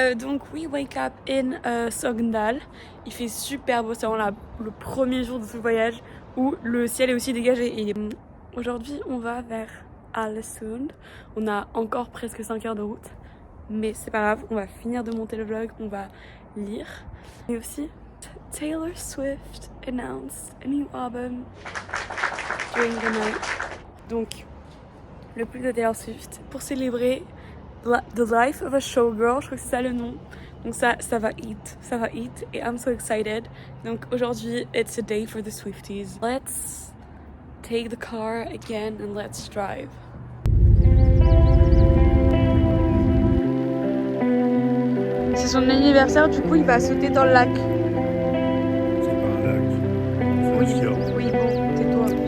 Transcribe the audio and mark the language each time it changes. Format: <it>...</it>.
<fr>Donc</fr> <en>we wake up in Sogndal.</en> <fr>Il fait super beau, c'est vraiment le premier jour de ce voyage où le ciel est aussi dégagé. Et aujourd'hui on va vers Ålesund. On a encore presque 5 heures de route, mais c'est pas grave, on va finir de monter le vlog, on va lire. Et aussi</fr> <en>Taylor Swift announced a new album during the night.</en> <fr>Donc, le plus de Taylor Swift pour célébrer</fr> <en>the life of a showgirl,</en> <fr>je crois que c'est ça le nom. Donc ça va hit et</fr> <en>I'm so excited.</en> <fr>Donc aujourd'hui,</fr> <en>it's a day for the Swifties. Let's take the car again and let's drive.</en> <fr>C'est son anniversaire, du coup il va sauter dans le lac. Oui, bon, tais-toi.</fr>